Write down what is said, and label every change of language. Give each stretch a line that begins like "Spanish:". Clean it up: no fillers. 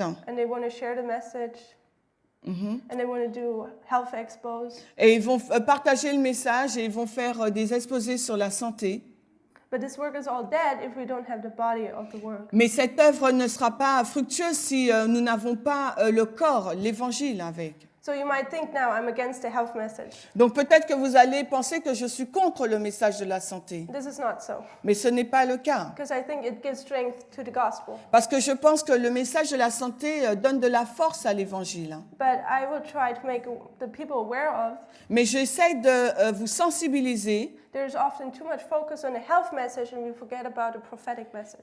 English: And they want to share the message. And they want to do health expos.
French: Et ils vont partager le message et ils vont faire des exposés sur la santé.
English: But this work is all dead if we don't have the body of the work.
French: Mais cette œuvre ne sera pas fructueuse si nous n'avons pas le corps, l'évangile avec.
English: So you might think now I'm against the health message.
French: Donc peut-être que vous allez penser que je suis contre le message de la santé.
English: This is not so,
French: Mais ce n'est pas le cas.
English: because I think it gives strength to the gospel.
French: Parce que je pense que le message de la santé donne de la force à l'évangile.
English: But I will try to make the people aware of
French: Mais j'essaie de vous sensibiliser
English: there's often too much focus on the health message and we forget about the prophetic message.